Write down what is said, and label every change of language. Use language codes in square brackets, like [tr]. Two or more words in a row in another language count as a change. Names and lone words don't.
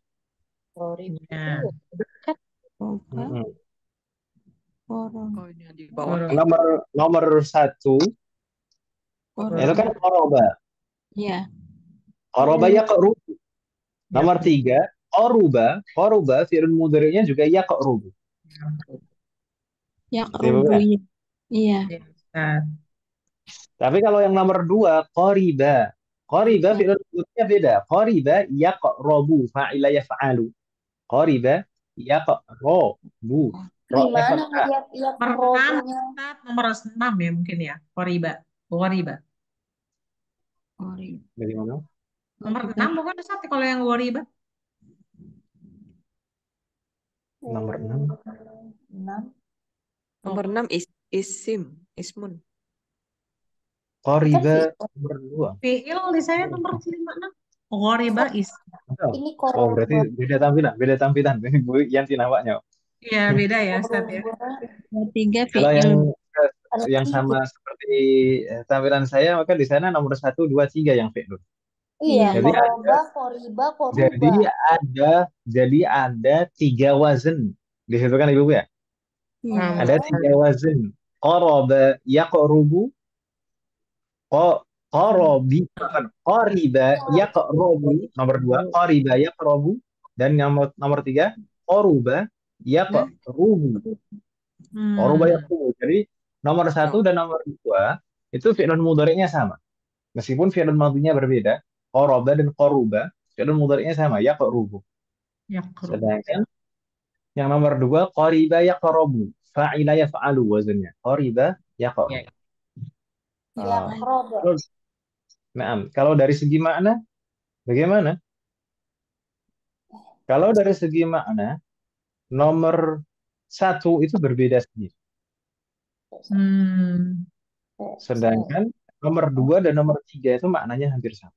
[id] Korib Ya. itu dekat. Qoroba, Mm-mm. qorong, Oh, ini yang di bawah. Koro- Nomor satu itu kan qorong. qoroba. Ya. [ar] Qoroba yaqrubu. [id] Nomor Ya. tiga qoruba fi'il mudhari'nya juga yaqrubu. Ya Betul kerubu ya? ya. Iya. Ya, Ustaz. Tapi kalau yang nomor dua qoriba fi'il mudhari'nya beda. [ar] Qoriba yaqrabu fa'ila yaf'alu. Qoriba yaqrabu. Ra'nya [id] Gimana fathah. ngeliat yang Nomor 6, robonya? Ustaz. Nomor 6 ya mungkin ya. [ar] Qoriba. Qoriba. [id] Qoriba. Dari mana? Nomor 6 bukan Ustaz kalau yang qoriba? Nomor 6. 6. Nomor 6 ismun. Qoriba nomor 2. Fi'il di saya nomor 5, 6. Qoriba is. Ini Oh, berarti koroba. beda tampilan. Ini Bu Yanti nampaknya. Iya, beda ya Ustaz ya. Koroba. Tiga Kalau fi'il. yang sama seperti tampilan saya, maka di sana nomor 1, 2, 3 yang fi'il. Iya, Jadi [ar] koroba, koriba, [id] Jadi koruba. ada 3 wazn. Di situ kan Ibu ya? Iya. Ada 3 wazn. [ar] Qaraba yaqrubu, qarabi, [id] bukan [ar] qariba yaqrabu, [id] nomor 2, [ar] qariba yaqrabu, [id] dan nomor 3, [ar] qaruba yaqrubu. Qaruba yaqrubu. [id] Jadi nomor 1 dan nomor 2 itu fi'il mudhari'nya sama. Meskipun fi'il madhinya berbeda, qaraba dan qaruba, fi'il mudhari'nya sama, yaqrubu. Yaqrub. Sedangkan yang nomor 2, [ar] qariba yaqrabu, fa'ila yaf'alu [id] wazannya. [ar] Qariba yaqrabu. [id] Yang koroba. Terus, kalau dari segi makna, bagaimana? Kalau dari segi makna, nomor 1 itu berbeda sendiri. Sedangkan nomor 2 dan nomor 3 itu maknanya hampir sama.